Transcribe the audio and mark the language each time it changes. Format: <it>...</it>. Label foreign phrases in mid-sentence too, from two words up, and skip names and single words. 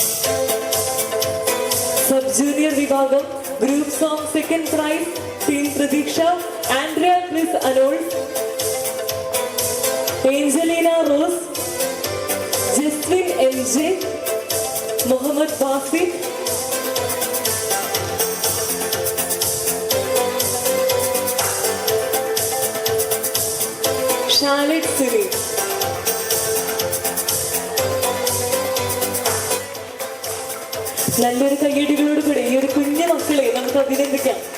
<en>sub junior</en> <ml>വിഭാഗം</ml> <en>group song second prize</en> <ml>ടീം പ്രതീക്ഷ Andrea Chris Arnold, Angelina Rose, Jasmine MJ, Mohammed Basit, Charlotte Siri. നല്ലൊരു കയ്യടികളോട് കൂടെ ഈ ഒരു കുഞ്ഞു മക്കളെ നമുക്ക് അഭിനന്ദിക്കാം.</ml>